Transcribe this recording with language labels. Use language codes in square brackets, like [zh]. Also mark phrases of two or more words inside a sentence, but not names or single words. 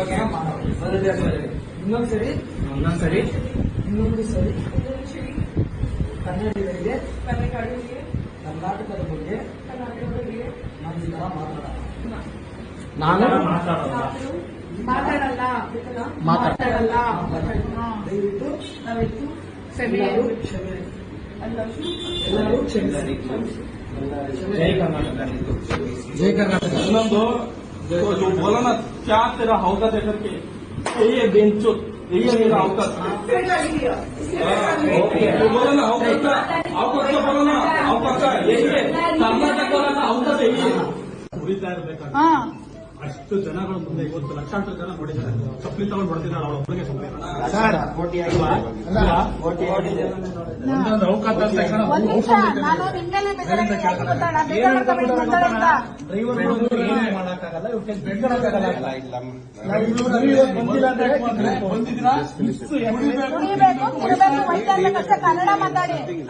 [kn] ಇನ್ನೊಂದು ಸರಿ ಕನ್ನಡಿಗರಿಗೆ ಕರ್ನಾಟಕದ ಬಗ್ಗೆ ನಾನು ಈ ತರ ಮಾತಾಡಲ್ಲ. ದಯವಿಟ್ಟು ಎಲ್ಲರೂ ಕ್ಷಮಿಸಿ. ಜೈ ಕರ್ನಾಟಕ. ಇನ್ನೊಂದು [hi] जो बोला ना क्या तेरा औकात है करके, ये बेंचो ये मेरा औकात है। बोला ना औकात का बोला ना औकात का, ये कर्नाटक वाला औकात है, ये पूरी तैयार देखा [kn] ಅಷ್ಟು ಜನಗಳ ಮುಂದೆ ಇವತ್ತು ಲಕ್ಷಾಂತರ ಜನ ನೋಡಿದ್ದಾರೆ. ಚಪ್ಪಲಿ ತಗೊಂಡು ಹೊಡೆದಿದ್ದಾಳೆ ಅವಳ ಒಬ್ಬರಿಗೆ ಒಂದೊಂದು ಅವಕಾಶ ಕನ್ನಡ ಮಾತಾಡಿ